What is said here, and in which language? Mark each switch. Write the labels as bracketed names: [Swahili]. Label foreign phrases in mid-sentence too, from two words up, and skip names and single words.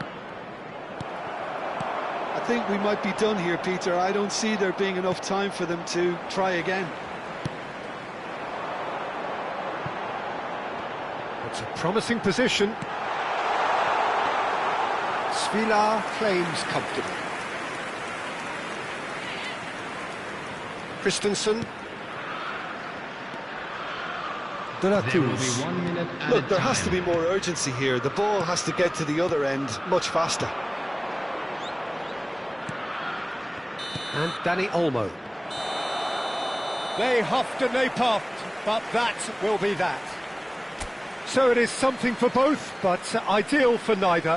[English] I think we might be done here, Peter. I don't see there being enough time for them to try again. It's a promising position. Svila claims comfortably. Christensen. De La There will be Cruz. 1 minute at Look, a there time. has to be more urgency here. The ball has to get to the other end much faster. And Dani Olmo. They huffed and they puffed, but that will be that. So it is something for both, but ideal for neither.